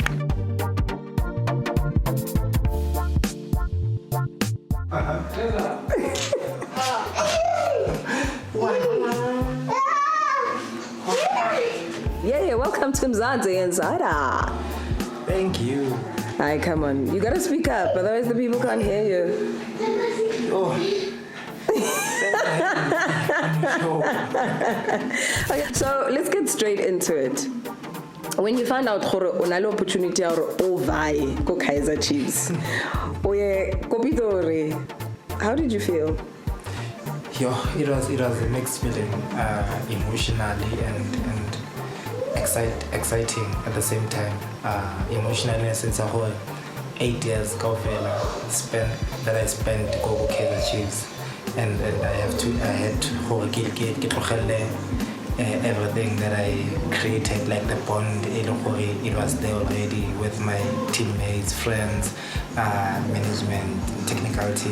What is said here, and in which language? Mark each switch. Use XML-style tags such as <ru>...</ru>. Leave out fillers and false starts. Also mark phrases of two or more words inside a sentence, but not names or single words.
<en>Yeah, welcome to Mzansi Insider. Thank you. Hi, come on. You gotta speak up, otherwise the people can't hear you. Oh. Okay, so let's get straight into it. When you found out</en> <tn>gore o na le</tn> <en>opportunity or</en> <tn>ovai go</tn> <en>Kaizer Chiefs, how did you feel? It was a mixed feeling, emotionally and exciting at the same time. Emotionally, since a whole 8 years that I spent go Kaizer Chiefs, and I had to get everything that I created, like the bond, it was there already with my teammates, friends, management, technical team.</en>